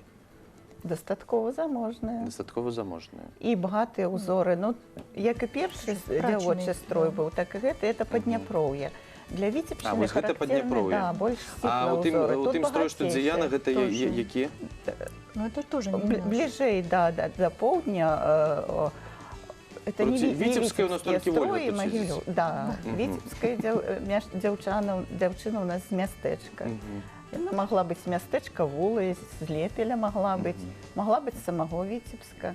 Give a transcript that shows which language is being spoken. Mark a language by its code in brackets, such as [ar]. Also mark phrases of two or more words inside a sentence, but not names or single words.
[be] Дастаткова заможная. Дастаткова заможная. І багатыя ўзоры. Ну, як і першы дзявочы строй быў, так і гэта, это Падняпроўе. Для Віцебшчыны характэрны, да, больш сціплыя ўзоры. А у тым строй, што Дзеяна, гэта які? Ну, [ru] это тоже не наш. [be] Бліжэй, да, да поўдня. [ru] Это не [be] Віцебская у нас толькі Вольга тут сидзіць. Да, Віцебская дзяўчына у нас з мястэчка. Яна магла быць з мястэчка Вулы, з Лепеля магла быць з самого Віцебска.